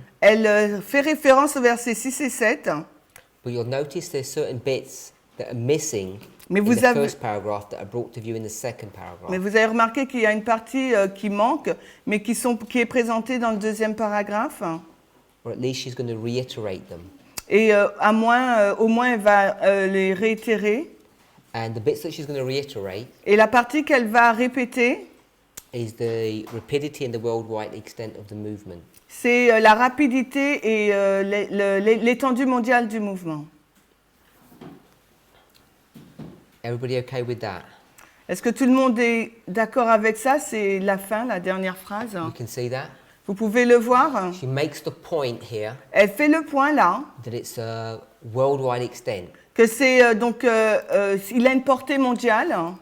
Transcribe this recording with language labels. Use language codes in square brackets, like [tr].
[fr] Elle fait référence aux versets 6 et 7. [en] But you'll notice there's certain bits that are missing [fr] Mais [en] in [fr] vous [en] the [fr] avez- [en] first paragraph that are brought to view in the second paragraph. [fr] Mais vous avez remarqué qu'il y a une partie qui manque, mais qui est présentée dans le deuxième paragraphe. [en] Or at least she's going to reiterate them. [fr] Et au moins, elle va les réitérer. [en] And the bits that she's going to reiterate [fr] Et la partie qu'elle va répéter, [en] is the rapidity and the worldwide extent of the movement. [fr] c'est la rapidité et l'étendue mondiale du mouvement. [en] Everybody okay with that? [fr] Est-ce que tout le monde est d'accord avec ça? C'est la fin, la dernière phrase. [en] You can see that? [fr] Vous pouvez le voir. [en] She makes the point here [fr] Elle fait le point là, [en] that it's a worldwide extent. [fr] que c'est il a une portée mondiale.